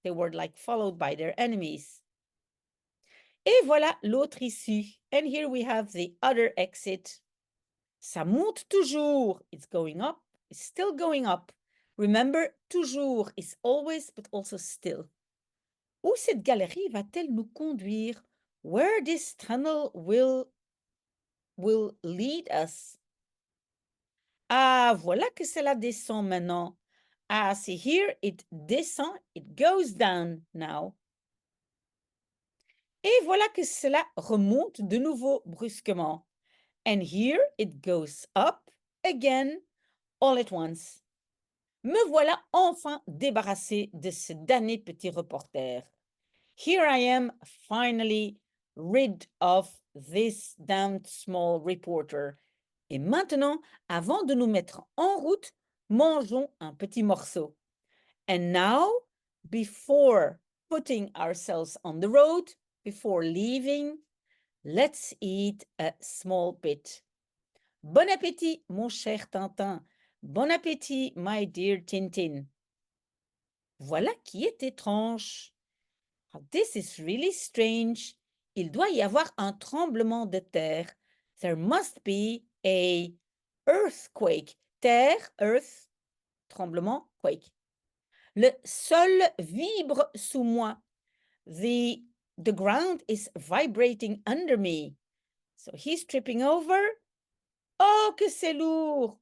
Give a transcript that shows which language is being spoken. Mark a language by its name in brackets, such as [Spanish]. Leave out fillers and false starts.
[English] They were like followed by their enemies. [French] Et voilà l'autre issue. [English] And here we have the other exit. [French] Ça monte toujours. [English] It's going up. It's still going up. Remember, toujours is always, but also still. [French] Où cette galerie va-t-elle nous conduire? [English] Where this tunnel will lead us? [French] Ah, voilà que cela descend maintenant. [English] Ah, see here, it descend, it goes down now. [French] Et voilà que cela remonte de nouveau brusquement. [English] And here it goes up again, all at once. [French] Me voilà enfin débarrassé de ce damné petit reporter. [English] Here I am finally rid of this damned small reporter. [French] Et maintenant, avant de nous mettre en route, mangeons un petit morceau. [English] And now, before putting ourselves on the road, before leaving, let's eat a small bit. [French] Bon appétit, mon cher Tintin. [English] Bon appétit, my dear Tintin. [French] Voilà qui est étrange. [English] This is really strange. [French] Il doit y avoir un tremblement de terre. [English] There must be a earthquake. [French] Terre, earth, tremblement, quake. Le sol vibre sous moi. [English] The ground is vibrating under me. So he's tripping over. [French] Oh, que c'est lourd.